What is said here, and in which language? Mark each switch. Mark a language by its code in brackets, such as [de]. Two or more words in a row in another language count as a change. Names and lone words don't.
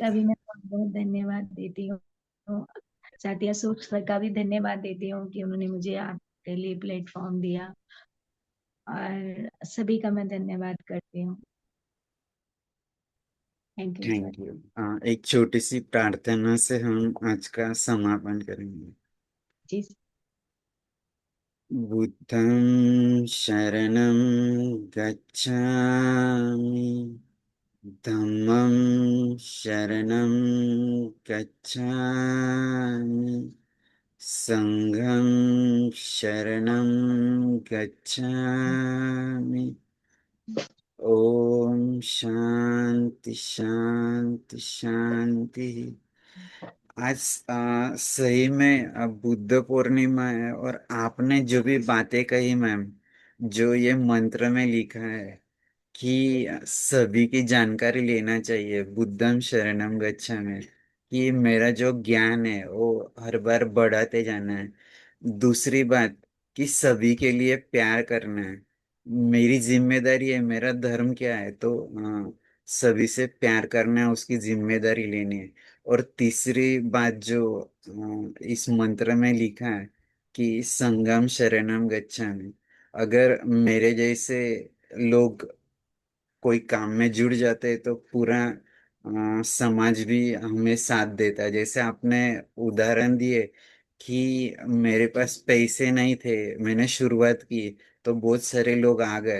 [hi] आपका भी मैं बहुत बहुत धन्यवाद देती हूँ। साथिया सूख सर का भी धन्यवाद देती हूँ कि उन्होंने मुझे आपके लिए प्लेटफॉर्म दिया, और सभी का मैं धन्यवाद करती हूँ। [en] thank you sir. thank you. [hi] एक छोटी सी प्रार्थना से हम आज का समापन करेंगे। जी। [pi] बुद्धं शरणं गच्छामि, धम्मं शरणं गच्छामि, संघं शरणं गच्छामि। [sa] ओम शांति शांति शांति। [hi] आज सही में बुद्ध पूर्णिमा है, और आपने जो भी बातें कही मैम, जो ये मंत्र में लिखा है कि सभी की जानकारी लेना चाहिए, [pi] बुद्धम शरणम गच्छामि, [hi] कि मेरा जो ज्ञान है वो हर बार बढ़ाते जाना है। दूसरी बात कि सभी के लिए प्यार करना है, मेरी जिम्मेदारी है, मेरा धर्म क्या है, तो सभी से प्यार करना है, उसकी जिम्मेदारी लेनी है। और तीसरी बात जो इस मंत्र में लिखा है कि [pi] संगम शरणम गच्छामि, [hi] अगर मेरे जैसे लोग कोई काम में जुड़ जाते हैं तो पूरा समाज भी हमें साथ देता है। जैसे आपने उदाहरण दिए कि मेरे पास पैसे नहीं थे, मैंने शुरुआत की तो बहुत सारे लोग आ गए।